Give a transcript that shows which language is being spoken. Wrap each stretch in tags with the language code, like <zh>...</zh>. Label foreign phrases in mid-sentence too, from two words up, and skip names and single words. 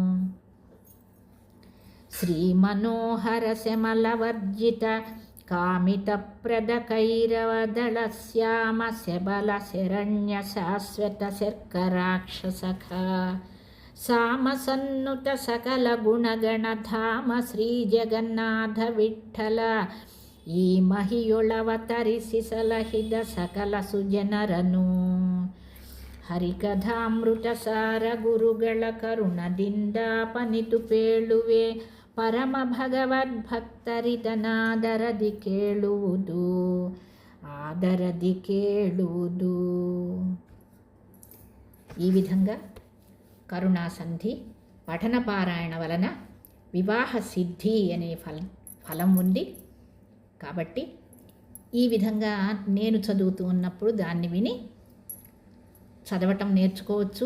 <kn>ಶ್ರೀ ಮನೋಹರ ಸೆಮಲವರ್ಜಿತ ಕಾಮಿತಪ್ರದ ಕೈರವದಳ ಶ್ಯಾಮ ಸೆಬಲ ಶರಣ್ಯ ಶಾಶ್ವತ ಶರ್ಕರಾಕ್ಷಸಖ ಸಾಮಸನ್ನುತ ಸಕಲ ಗುಣಗಣ ಧಾಮ ಶ್ರೀ ಜಗನ್ನಾಥ ವಿಠ್ಠಲ ಈ ಮಹಿಯೊಳವತರಿಸಿ ಸಲಹಿದ ಸಕಲ ಸುಜನರನು. ಹರಿಕಥಾಮೃತ ಸಾರ ಗುರುಗಳ ಕರುಣದಿಂದಾಪನಿತು ಪೇಳುವೆ ಪರಮ ಭಗವದ್ಭಕ್ತರಿದನಾದರದಿ ಕೇಳುವುದು ಆದರದಿ ಕೇಳುದು.</kn> <te>ఈ విధంగా కరుణాసంధి పఠన పారాయణ వలన వివాహ సిద్ధి అనే ఫలం ఉంది. కాబట్టి ఈ విధంగా నేను చదువుతూ ఉన్నప్పుడు దాన్ని విని చదవటం నేర్చుకోవచ్చు.</te>